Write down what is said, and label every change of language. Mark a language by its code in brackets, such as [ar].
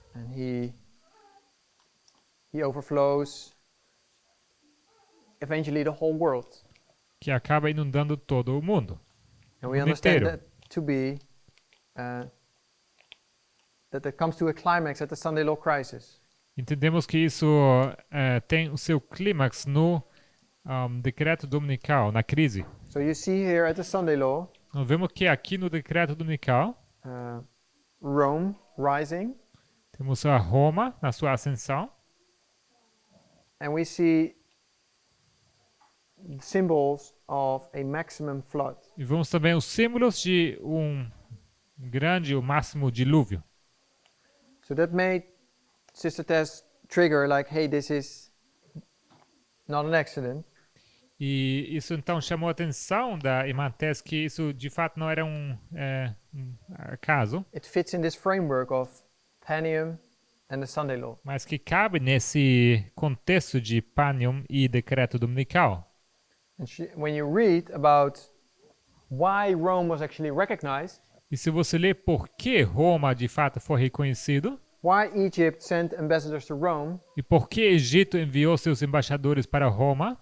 [en] And he overflows eventually the whole world. [pt] Que acaba inundando todo o mundo. [en] And we [pt] mundo [en] understand [pt] inteiro. [en] that to be that it comes to a climax at the Sunday Law crisis. [pt] Entendemos que isso tem o seu clímax no decreto dominical, na crise. [en] So you see here at the Sunday Law, [pt] Nós vemos que aqui no decreto dominical [en] Rome rising, [pt] temos a Roma na sua ascensão [en] and we see symbols of a maximum flood. [pt] e vemos também os símbolos de grande, o máximo dilúvio. [en] So that made Sister Tess trigger like, hey, this is not an accident. [pt] E isso então chamou a atenção da irmã Tess que isso de fato não era um acaso, [en] It fits in this framework of Panium and the Sunday Law. [pt] mas que cabe nesse contexto de Panium e decreto dominical. [en] And when you read about why Rome was actually recognized, [pt] E se você ler por que Roma de fato foi reconhecido [en] why Egypt sent ambassadors to Rome, [pt] e por que Egito enviou seus embaixadores para Roma,